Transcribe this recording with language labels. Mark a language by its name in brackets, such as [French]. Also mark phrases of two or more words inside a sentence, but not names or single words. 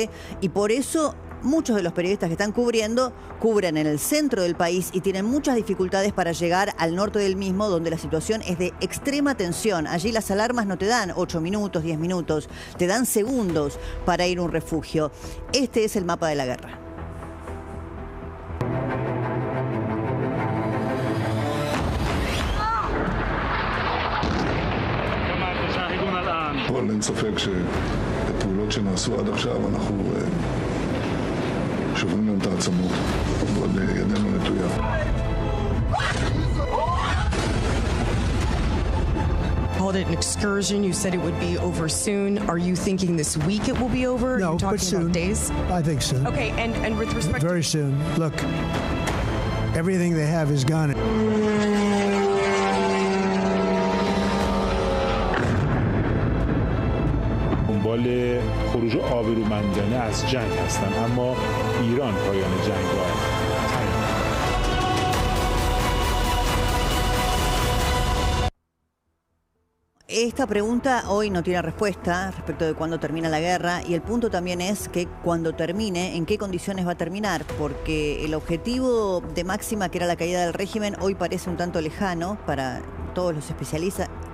[Spanish] Y por eso muchos de los periodistas que están cubren en el centro del país y tienen muchas dificultades para llegar al norte del mismo, donde la situación es de extrema tensión. Allí las alarmas no te dan 8 minutos, 10 minutos, te dan segundos para ir a un refugio. Este es el mapa de la guerra. [Hebrew] אין ספק שפעולות שנעשו עד עכשיו אנחנו שוברים להם את העצמות ועוד ידנו נטויה. [English] Called it an excursion. You said it would be over soon. Are you thinking this week it will be over? No, Are you talking but soon. about days? I think soon. Okay, and with respect very soon. Look, everything they have is gone. [Persian] دنبال خروج آبرومندانه از جنگ هستن، اما ایران پایان جنگ را تعیین کرد. [Spanish] Esta pregunta hoy no tiene respuesta respecto de cuándo termina la guerra, y el punto también es que cuando termine, en qué condiciones va a terminar, porque el objetivo de máxima, que era la caída del régimen, hoy parece un tanto lejano para todos los especialistas